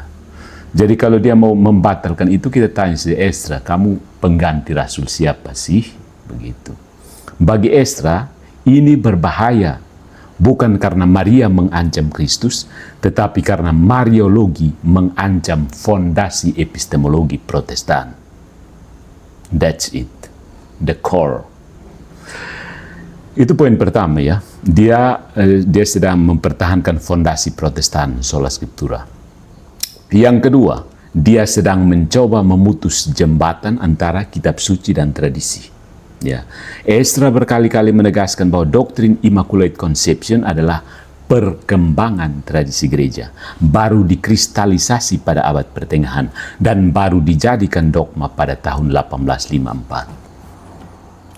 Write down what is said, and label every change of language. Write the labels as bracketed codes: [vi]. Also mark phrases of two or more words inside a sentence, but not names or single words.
[id] Jadi kalau dia mau membatalkan itu, kita tanya si Esdra, kamu pengganti rasul siapa sih? Begitu. Bagi Esdra, ini berbahaya. Bukan karena Maria mengancam Kristus, tetapi karena Mariologi mengancam fondasi epistemologi Protestan. [en] That's it, the core. [id] Itu poin pertama ya. Dia sedang mempertahankan fondasi Protestan [la] sola scriptura. [id] Yang kedua, dia sedang mencoba memutus jembatan antara kitab suci dan tradisi. Ya, Ezra berkali-kali menegaskan bahwa doktrin [en] Immaculate Conception [id] adalah perkembangan tradisi gereja, baru dikristalisasi pada abad pertengahan dan baru dijadikan dogma pada tahun 1854.